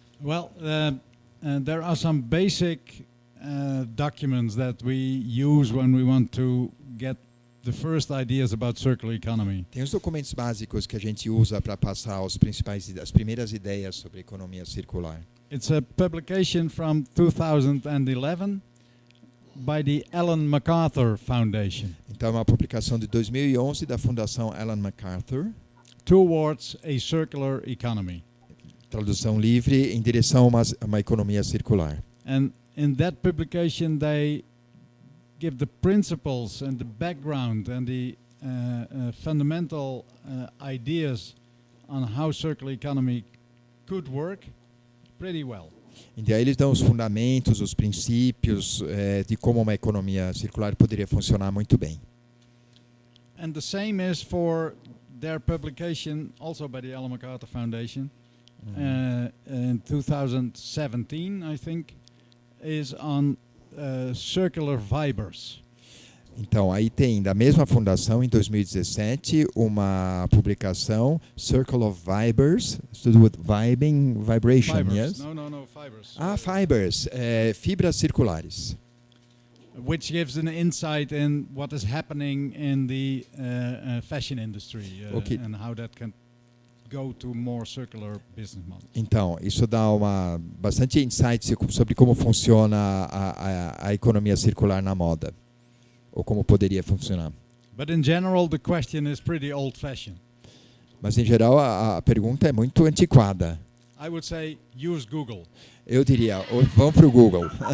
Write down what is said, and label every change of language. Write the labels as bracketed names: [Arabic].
[English] Well, there are some basic documents that we use when we want to get the first ideas about circular economy. [Portuguese] Tem os documentos básicos que a gente usa para passar as primeiras ideias sobre economia circular. [English] It's a publication from 2011 by the Ellen MacArthur Foundation. [Portuguese] Então, é uma publicação de 2011 da Fundação Ellen MacArthur. [English] towards a circular economy. [Portuguese] Tradução livre, em direção a uma economia circular. [English] And in that publication, they give the principles and the background and the fundamental ideas on how circular economy could work pretty well. [Portuguese] E aí eles dão os fundamentos, os princípios de como uma economia circular poderia funcionar muito bem. [English] And the same is for their publication, also by the Ellen MacArthur Foundation, in 2017, I think, is on circular fibers. [Portuguese] Então, aí tem, da mesma fundação, em 2017, uma publicação, Circle of Fibers, [English] to do with vibration, Fibers. yes? No, fibers. [Portuguese] Fibers, fibras circulares. [English] Which gives an insight in what is happening in the fashion industry Okay. and how that can go to more circular business models. [Portuguese] Então, isso dá bastante insight sobre como funciona a economia circular na moda, ou como poderia funcionar. [English] But in general, the question is pretty old-fashioned. [Portuguese] Mas, em geral, a pergunta é muito antiquada. [English] I would say use Google. [Portuguese] Eu diria, vão para o Google.